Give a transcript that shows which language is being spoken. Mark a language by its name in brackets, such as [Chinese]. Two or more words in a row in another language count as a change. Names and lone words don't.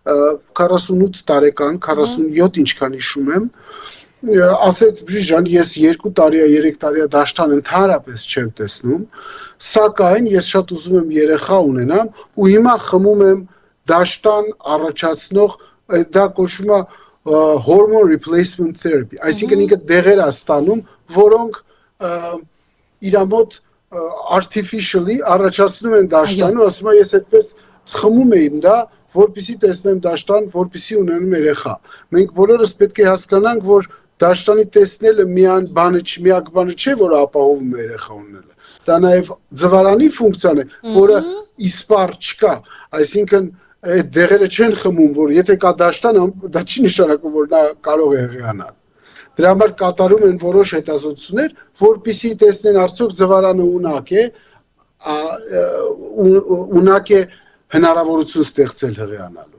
[Armenian] 48 տարեկան, 47 ինչքան հիշում եմ, ասեց Բրիժան, ես 2 տարի, 3 տարի դաշտան ընդհանրապես չեմ տեսնում, սակայն ես շատ ուզում եմ երեխա ունենամ ու հիմա խմում եմ դաշտան առաջացնող, դա կոչվում է [English] hormone replacement therapy, [Armenian] այսինքն ինքը դեղեր է ստանում, որոնք իր մոտ artificially առաջացնում են դաշտանը, ասում եմ ես այդպես խմում եմ դա, որպեսզի տեսնեմ դաշտան, որպեսզի ունենամ երեխա։ Մենք բոլորս պետք է հասկանանք, որ դաշտանի տեսնելը միակ բանը չէ, որ ապահովում է երեխա ունենալը։ Դա նաև ձվարանի ֆունկցիան է, որը իսպառ չկա, այսինքն այդ դեղերը չեն խմում, որ եթե կա դաշտան, դա չի նշանակում, որ նա կարող է հղիանալ։ Դրա համար կատարում են որոշ հետազոտություններ, որպեսզի տեսնեն արդյոք ձվարանը ունակ է հնարավորություն ստեղծել հղիանալու։